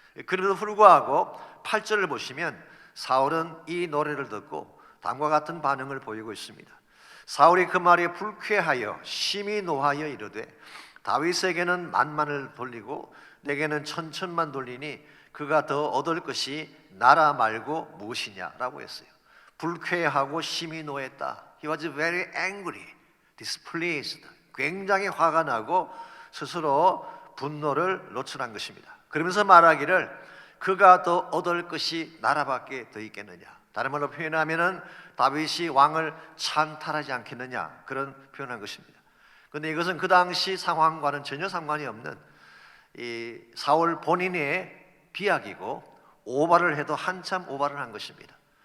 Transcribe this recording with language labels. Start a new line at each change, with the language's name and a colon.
Korean: 그래도 불구하고 8절을 보시면 사울은 이 노래를 듣고 다음과 같은 반응을 보이고 있습니다. 사울이 그 말에 불쾌하여 심히 노하여 이르되 다윗에게는 만만을 돌리고 내게는 천천만 돌리니 그가 더 얻을 것이 나라 말고 무엇이냐라고 했어요. 불쾌하고 심히 노했다.
English: He was very angry, displeased.
Korean: 굉장히 화가 나고 스스로 분노를 노출한 것입니다. 그러면서 말하기를 그가 더 얻을 것이 나라밖에 더 있겠느냐, 다른 말로 표현하면 다윗이 왕을 찬탈하지 않겠느냐, 그런 표현한 것입니다. 그런데 이것은 그 당시 상황과는 전혀 상관이 없는 이 사울 본인의 비약이고 오바를 해도 한참 오바를 한 것입니다.